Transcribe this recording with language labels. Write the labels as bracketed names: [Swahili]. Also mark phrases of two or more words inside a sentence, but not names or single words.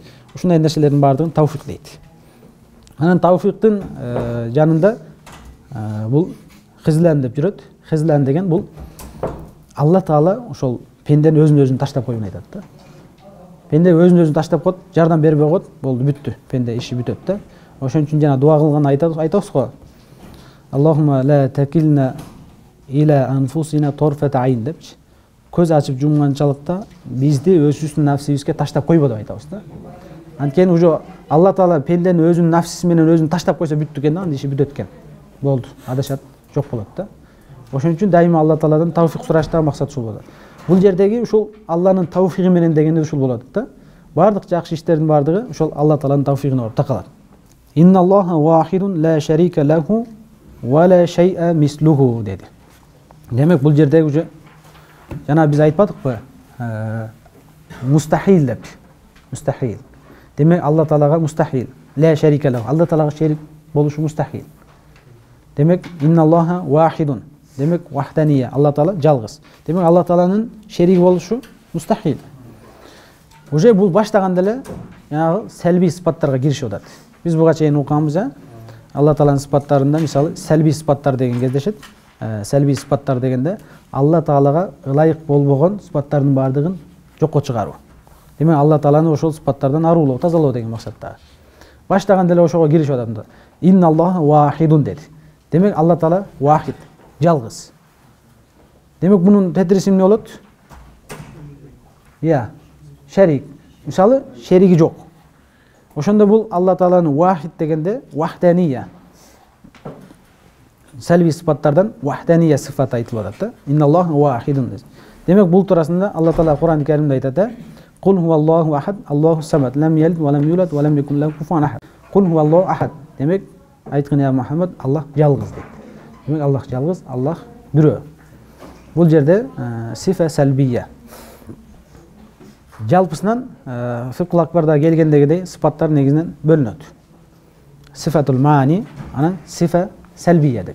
[Kyrgyz] Ушундай нерселердин бардыгын тавфиқ дейт. Анан тавфиқтын жанында бул хизлан деп жүрөт. Хизлан деген бул Алла Таала ошол пендени өзүн таштап коюун айтат да. Пенде өзүн таштап коет, жардам бербей коет, болду, бүттү. Пенде иши бүтөт да. Ошон үчүн жана дуа кылганда айтабыз го. [Arabic] اللهم لا تكلنا إلى أنفسنا طرفة عين депчи. [Kyrgyz] Көз ачып жумганчалыкта бизди өзүбүздүн нафсибизге таштап койбо деп айтабыз да. Анткени уже Алла Таала пендени өзүнүн нафсиси менен өзүн таштап койсо бүттү экен да, анда иши бүтөт экен. Болду, адашат, жок болот да. Ошон үчүн дайыма Алла Тааладан тавфиқ сураштагы максат ушул болот. Бул жердеги ушул Алланын тавфиқи менен дегенде ушул болот да. Бардык жакшы иштердин бардыгы ушул Алла Тааланын тавфиқына барып такалат. [Arabic] إن الله واحد لا شريك له ولا شيء مثله деди. [Kyrgyz] Демек бул жердеги уже жана биз айтпадыкпы? Мустахил деп. Мустахил. Демек Алла Таалага мустахил. [Arabic] لا شريك له. [Kyrgyz] Алла Таалага шерик болушу мустахил. Демек [Arabic] إن الله واحد. [Kyrgyz] Демек вахдания. Алла Таала жалгыз. Демек Алла Тааланын шериги болушу мустахил. Уже бул баштаганда эле жанагы салби сыпаттарга киришип атат. Биз буга чейин укганбыз, Алла Тааланын сыпаттарында мисалы салби сыпаттар деген кездешет. Салби сыпаттар дегенде Алла Таалага ылайык болбогон сыпаттардын бардыгын жокко чыгаруу. Демек Алла Тааланы ошол сыпаттардан арылоо, тазалоо деген максатта. Баштаганда эле ошого киришип атат. [Arabic] إن الله واحد деди. [Kyrgyz] Демек Алла Таала вахид, жалгыз. Демек бунун тетириси эмне болот? Шарик. Мисалы шериги жок. Ошондо бул Алла Тааланын вахид дегенде вахдания. Салби сыпаттардан вахдания сыфаты айтылып атат да. [Arabic] إن الله واحد. [Kyrgyz] Демек бул туурасында Алла Таала Кур'ан-ы Каримде айтат: [Arabic] "قل هو الله أحد الله الصمد لم يلد ولم يولد ولم يكن له كفوا أحد." قل هو الله أحد. [Kyrgyz] Демек айткан я Мухаммад, Аллах жалгыз дейт. Демек Аллах жалгыз, Аллах бирөө. Бул жерде сифа салбия. Жалпысынан фикл акбарда келгендегидей сыпаттар негизинен бөлүнөт. Сифатул маани, анан сифа салбия деп.